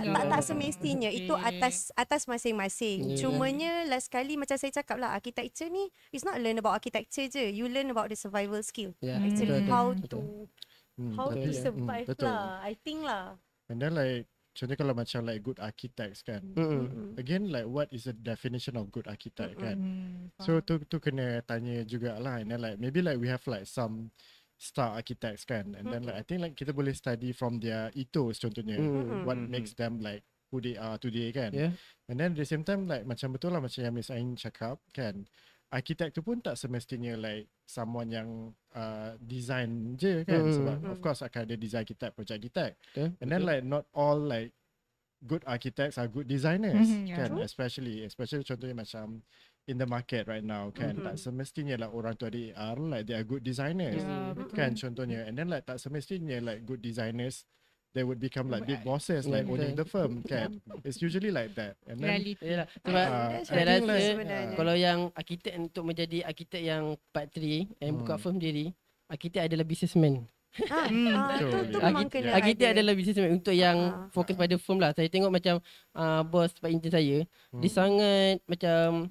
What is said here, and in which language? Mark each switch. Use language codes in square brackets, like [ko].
[ms] tak semestinya. Itu atas masing-masing. Cumanya last kali macam saya cakap lah, architecture ni [en] it's not learn about architecture [ms] je. [en] You learn about the survival skill. Actually how to survive lah. I think lah. And then like [ms] contohnya kalau macam [en] like good architects kan. Again like what is the definition of good architect kan. [ms] So tu kena tanya jugalah. [en] And then like maybe like we have like some star architects kan. And then like I think like [ms] kita boleh [en] study from their ethos contohnya. What makes them like who they are today kan. And then at the same time like [ms] macam betul lah macam yang Miss Ain cakap kan. Arkitek tu pun tak semestinya [en] like someone [ms] yang design je kan. Sebab [en] of course [ms] akan ada design architect, project architect. [en] And then like not all like good architects are good designers kan. Especially [ms] contohnya macam [en] in the market right now kan. [ms] Tak semestinya lah orang tu ada AR [en] like they are good designers [ms] kan contohnya. [en] And then like [ms] tak semestinya [en] like good designers they would become like big bosses like owning the firm kan. It's usually like that. And then [ms] Yalah, sebab saya [en] reality [ms] rasa sebenarnya. kalau yang arkitek untuk menjadi arkitek yang part 3 and buka firm sendiri, arkitek adalah businessman. Itu memang kena Arkitek adalah businessman untuk yang fokus pada firm lah. Saya tengok macam bos part intern saya, dia sangat macam